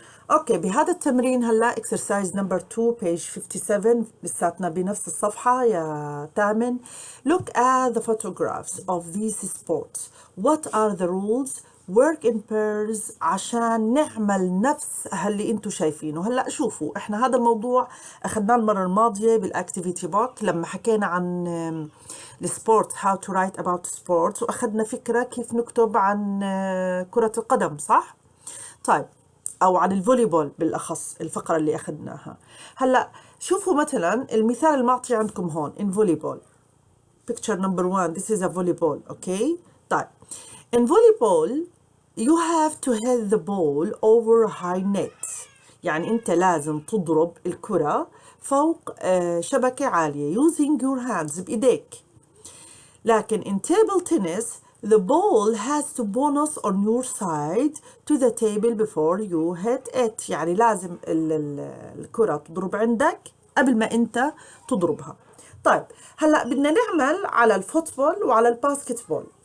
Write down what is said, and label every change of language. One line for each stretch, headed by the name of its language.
Arabic: اوكي، بهذا التمرين هلا
English: exercise number 2 page 57،
Arabic: لساتنا بنفس الصفحة يا تامن.
English: Look at the photographs of these sports. What are the rules? Work in pairs
Arabic: عشان نعمل نفس اللي انتم شايفينه. هلا شوفوا، احنا هذا الموضوع اخذناه المرة الماضية بالاكتيفيتي بوك لما حكينا عن السبورت،
English: how to write about sports،
Arabic: واخذنا فكرة كيف نكتب عن كرة القدم، صح؟ طيب، أو عن الفوليبول بالأخص الفقرة اللي أخذناها. هلأ شوفوا مثلا المثال المعطي عندكم هون
English: in volleyball. Picture number 1, this is a volleyball.
Arabic: أوكي طيب،
English: in volleyball you have to hit the ball over a high net.
Arabic: يعني أنت لازم تضرب الكرة فوق شبكة عالية
English: using your hands،
Arabic: بإيديك. لكن
English: in table tennis the ball has to bonus on your side to the table before you hit it.
Arabic: يعني لازم الكرة تضرب عندك قبل ما انت تضربها. طيب هلا بدنا نعمل على الفوتبول وعلى الباسكتبول.